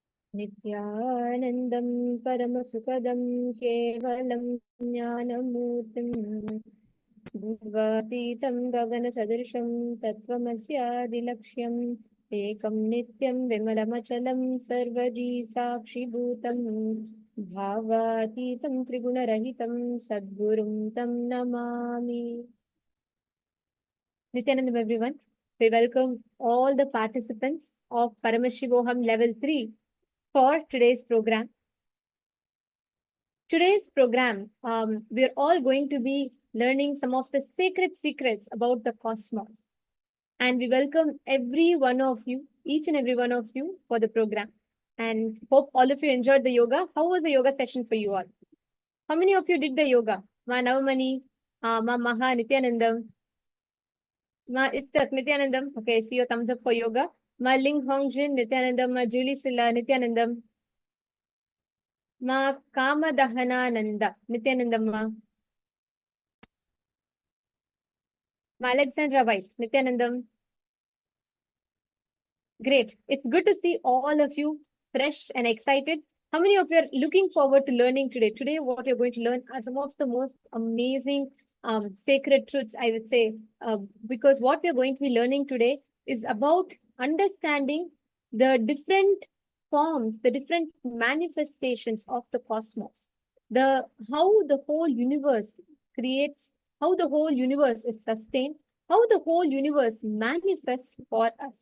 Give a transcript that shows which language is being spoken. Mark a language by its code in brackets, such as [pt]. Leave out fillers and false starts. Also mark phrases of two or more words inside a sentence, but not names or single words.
[sa] नित्यानन्दं परमसुखदं केवलं ज्ञानमूर्तिं भवातीतं गगनसदृशं तत्त्वमस्यादिलक्ष्यम् एकं नित्यं विमलमचलं सर्वदी साक्षिभूतं भावातीतं त्रिगुणरहितं सद्गुरुं तं नमामि. [en] Nityanandam, everyone. We welcome all the participants of Paramashivoham Level-3 for today's program. Today's program, we're all going to be learning some of the sacred secrets about the cosmos. And we welcome every one of you, each and every one of you for the program. And hope all of you enjoyed the yoga. How was the yoga session for you all? How many of you did the yoga? Ma Navamani, Ma Maha, Nityanandam, Ma Istak, Nityanandam. Okay, see your thumbs up for yoga. Ma Ling Hongjin, Nityanandam, Ma Julie Silla, Nityanandam. Ma Kama Dahanananda, Nityanandam, Ma Alexandra White, Nityanandam. Great. It's good to see all of you fresh and excited. How many of you are looking forward to learning today? Today, what you're going to learn are some of the most amazing sacred truths, I would say, because what we're going to be learning today is about understanding the different forms, the different manifestations of the cosmos, the how the whole universe creates, how the whole universe is sustained, how the whole universe manifests for us.